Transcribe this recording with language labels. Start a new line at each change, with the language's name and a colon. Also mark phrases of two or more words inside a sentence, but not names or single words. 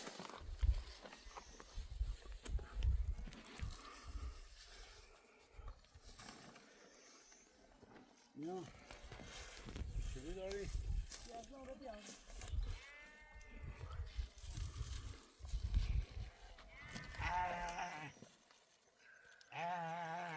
Turkish: Ya. Şimdi doğru.
Arabic: يلا ردي يلا Ah.